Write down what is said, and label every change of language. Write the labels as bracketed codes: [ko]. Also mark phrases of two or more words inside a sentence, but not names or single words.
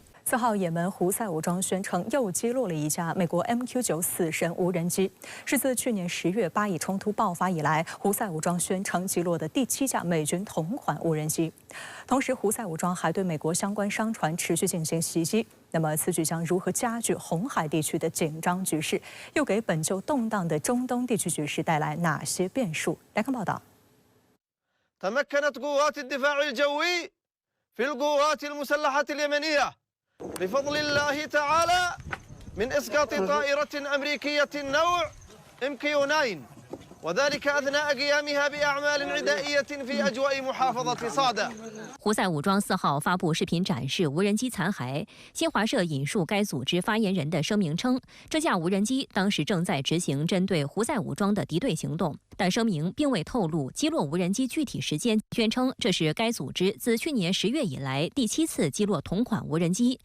[zh] 4 号，也门胡塞武装宣称又击落了一架美国 MQ-9死神无人机，是自去年10月巴以冲突爆发以来，胡塞武装宣称击落的第7架美军同款无人机。同时，胡塞武装还对美国相关商船持续进行袭击。那么，此举将如何加剧红海地区的紧张局势？又给本就动荡的中东地区局势带来哪些变数？来看报道。 [ar] تمكنت قوات الدفاع الجوي في القوات المسلحة اليمنية بفضل الله تعالى من إسقاط طائرة أمريكية النوع MQ-9 وذلك أثناء قيامها بأعمال عدائية في أجواء محافظة صادة。 [zh] 胡塞武装4号发布视频展示无人机残骸。新华社引述该组织发言人的声明称，这架无人机当时正在执行针对胡塞武装的敌对行动，但声明并未透露击落无人机具体时间，宣称这是该组织自去年10月以来第7次击落同款无人机。